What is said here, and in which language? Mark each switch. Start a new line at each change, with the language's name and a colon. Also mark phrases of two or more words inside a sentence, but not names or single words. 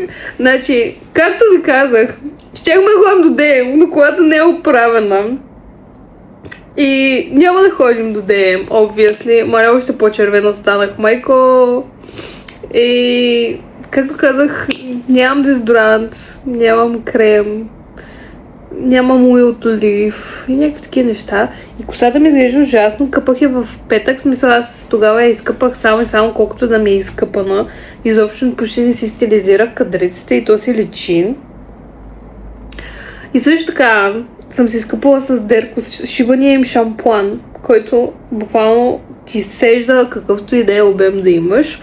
Bulgarian: Значи, както ви казах, щяхме да ходим до ДМ, но колата не е оправена. И няма да ходим до ДМ, obviously. Маля още по-червена станах, майко. И, както казах, нямам дезодорант, нямам крем, нямам
English: oil to live
Bulgarian: и някакви такива неща. И косата ми изглежда ужасно. Къпах я в петък, смисъл аз тогава я изкъпах само и само колкото да ми е изкъпана. Изобщо почти не си стилизирах кадриците и то си личи. И също така съм си изкъпала с Деркос шибания им шампуан, който буквално ти сежда какъвто и да е обем да имаш.